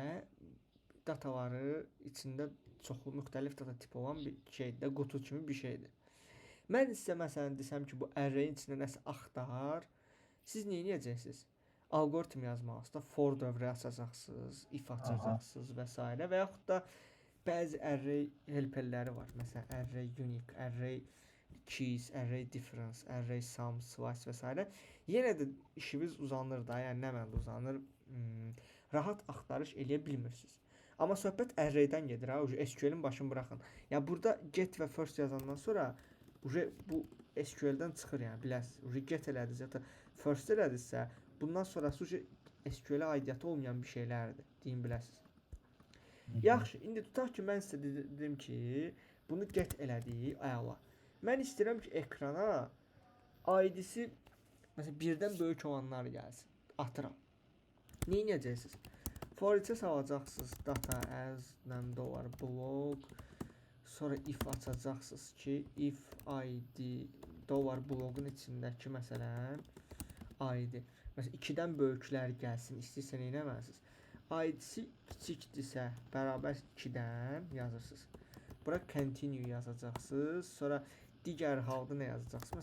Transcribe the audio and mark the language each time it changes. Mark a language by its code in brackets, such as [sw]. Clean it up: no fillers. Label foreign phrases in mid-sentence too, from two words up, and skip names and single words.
[az] Dataları içində çoxlu müxtəlif data tipi olan bir şeydir, qutu kimi bir şeydir. Mən sizə məsələn desəm ki, bu array-in içində nəsə axtar, siz nə edəcəksiniz? Algoritm yazmalısınız, for dövrü açacaqsınız, if açacaqsınız və s. və yaxud da bəzi array helperləri var. Məsələn, [en] array unique, array keys, array difference, array sum, slice və s. [az] Yenə də işiniz uzanır da, yəni nə məndə uzanır, rahat axtarış eləyə bilmirsiniz. Amma söhbət array-dən gedir ha, SQL-in başını buraxın. Ya burada get və first yazandan sonra bu SQL-dən çıxır, yəni biləsiniz. Get elədiniz ya da first elədinizsə, bundan sonrası SQL-ə aidiyyatı olmayan bir şeylərdir, deyin biləsiniz. Yaxşı, indi tutaq ki, mən sizə dedim ki, bunu get elədik, əla. Mən istəyirəm ki, ekrana ID-si məsələn birdən böyük olanlar gəlsin. Atıram. Nə edəcəksiniz? [en] For each salacaqsınız data as $blog. [az] Sonra if açacaqsınız ki, [en] if id [az] $blogun içindəki məsələn id. Məsələn 2-dən böyüklər gəlsin, istəyirsən eləməlisiniz. ID-si kiçikdirsə, bərabər 2-dən yazırsınız. Bura continue yazacaqsınız. Sonra digər halda nə yazacaqsınız?